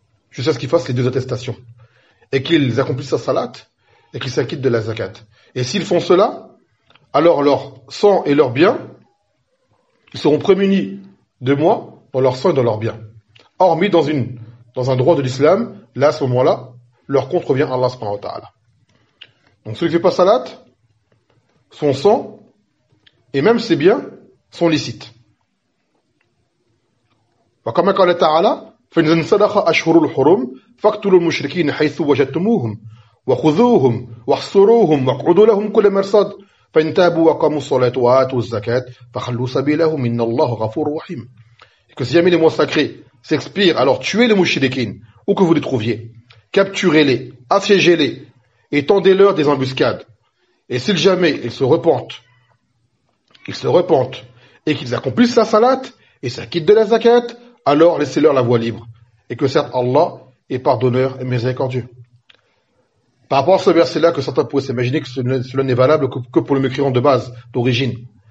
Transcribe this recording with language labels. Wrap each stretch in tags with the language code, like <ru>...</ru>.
<fr>jusqu'à ce qu'ils fassent les deux attestations et qu'ils accomplissent sa salat et qu'ils s'acquittent de la zakat et s'ils font cela alors leur sang et leur bien ils seront prémunis de moi dans leur sang et dans leur bien. Hormis dans un droit de l'islam, là, à ce moment-là, leur compte revient à Allah subhanahu wa ta'ala. Donc celui qui ne fait pas salat, son sang et même ses biens sont licites.</fr> <ar>وَكَمَا قَالَ تَعَالَى فَإِنْ صَدَقَ أَشْهُرُ الْحُرُمِ فَاقْتُلُوا الْمُشْرِكِينَ حَيْثُ وَجَدْتُمُوهُمْ وَخُذُوهُمْ وَاحْصُرُوهُمْ وَاقْعُدُوا لَهُمْ كُلَّ مَرْصَدٍ فَإِنْ تَابُوا وَأَقَامُوا الصَّلَاةَ وَآتَوُا الزَّكَاةَ فَخَلُّوا سَبِيلَهُمْ إِنَّ اللَّهَ غَفُورٌ رَّحِيمٌ</ar> <fr>Et que si jamais les mois sacrés s'expirent, alors tuez les mouchidékines, où que vous les trouviez. Capturez-les, assiégez-les, et tendez-leur des embuscades. Et si jamais ils se repentent, et qu'ils accomplissent la salat, et s'acquittent de la zakat, alors laissez-leur la voie libre. Et que certes Allah est pardonneur et miséricordieux. Par rapport à ce verset-là, que certains pourraient s'imaginer que cela n'est valable que pour le mécréant de base, d'origine.</fr>